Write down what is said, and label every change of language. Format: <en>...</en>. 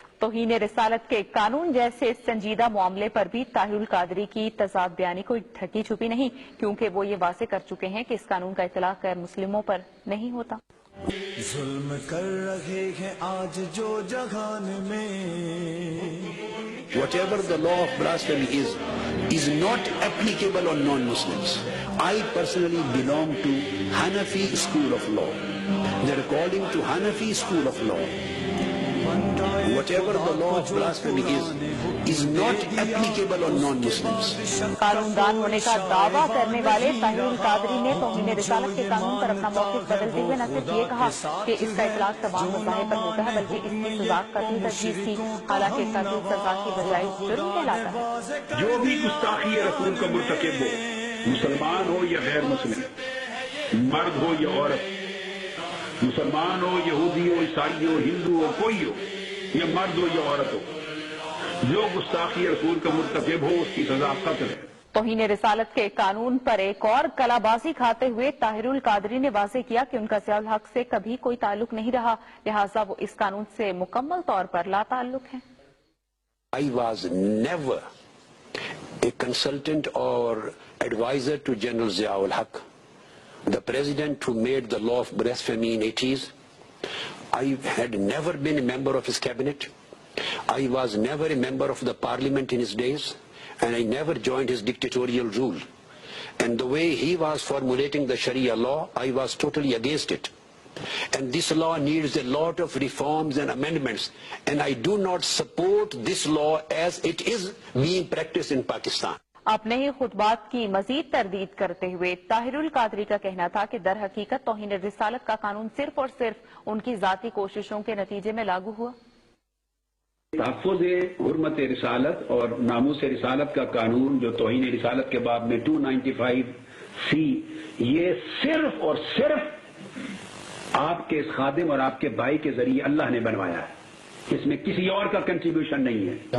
<ur>توہین رسالت کے قانون جیسے سنجیدہ معاملے پر بھی طاہر القادری کی تضاد بیانی کوئی ڈھکی چھپی نہیں، کیونکہ وہ یہ واضح کر چکے ہیں کہ اس قانون کا اطلاق غیر مسلموں پر نہیں ہوتا۔ ظلم کر رہے ہیں آج جو جہان میں،</ur> <en>Whatever the law of blasphemy is not applicable on non-Muslims. I personally belong to Hanafi school of law. That according to Hanafi school of law, whatever the law of blasphemy is not applicable on non-Muslims.</en> <ur>قانون دان ہونے کا دعویٰ کرنے والے طاہر القادری نے توہین رسالت کے قانون پر اپنا موقف بدلتے ہوئے نہ صرف یہ کہا کہ اس کا اطلاق تمام مذاہب پر ہوتا ہے بلکہ اس کی سزا قتل تجویز کی، حالانکہ قتل سزا کی بجائے جرم کہلاتا ہے۔ جو بھی گستاخی رسول کا مرتکب ہو، مسلمان ہو یا غیر مسلم، مرد ہو یا عورت، مسلمان ہو، یہودی ہو، عیسائی ہو، ہندو ہو، کوئی ہو، یا مرد ہو یا عورت ہو، جو گستاخی رسول کا مرتکب ہو اس کی سزا قتل ہے۔ توہین رسالت کے قانون پر ایک اور کلا بازی کھاتے ہوئے طاہر القادری نے واضح کیا کہ ان کا ضیاء الحق سے کبھی کوئی تعلق نہیں رہا، لہٰذا وہ اس قانون سے مکمل طور پر لا تعلق ہیں۔</ur> <en>I was never a consultant or advisor to General Ziaul Haq, the president who made the law of blasphemy in 80s. I had never been a member of his cabinet. I was never a member of the parliament in his days, and I never joined his dictatorial rule. And the way he was formulating the Sharia law, I was totally against it. And this law needs a lot of reforms and amendments, and I do not support this law as it is being practiced in Pakistan.</en> <ur>اپنے ہی خطبات کی مزید تردید کرتے ہوئے طاہر القادری کا کہنا تھا کہ در حقیقت توہین رسالت کا قانون صرف اور صرف ان کی ذاتی کوششوں کے نتیجے میں لاگو ہوا۔ تحفظ حرمت رسالت اور ناموس رسالت کا قانون جو توہین رسالت کے باب میں 295C، یہ صرف اور صرف آپ کے خادم اور آپ کے بھائی کے ذریعے اللہ نے بنوایا ہے، اس میں کسی اور کا کنٹریبیوشن نہیں ہے۔</ur>